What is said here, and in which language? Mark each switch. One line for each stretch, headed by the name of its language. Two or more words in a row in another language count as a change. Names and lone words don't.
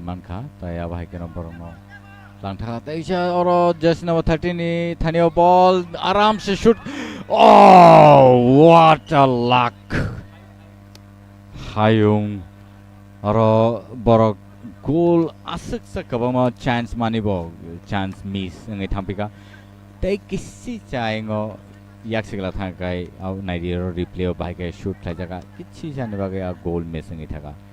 Kok Borok: manka taya bahai ke number no langtha teisha oro
English: just number
Kok Borok: 13 ni thanio ball aram se shoot
English: oh what a luck
Kok Borok: hayung oro borok goal asuk sakabama chance manibo
English: chance miss
Kok Borok: ngai thampika tei kisi chaingo yaksigala thakai au naidiro replay bai ke shoot khai jaga kichi jane bagai
English: a goal missing
Kok Borok: ithaga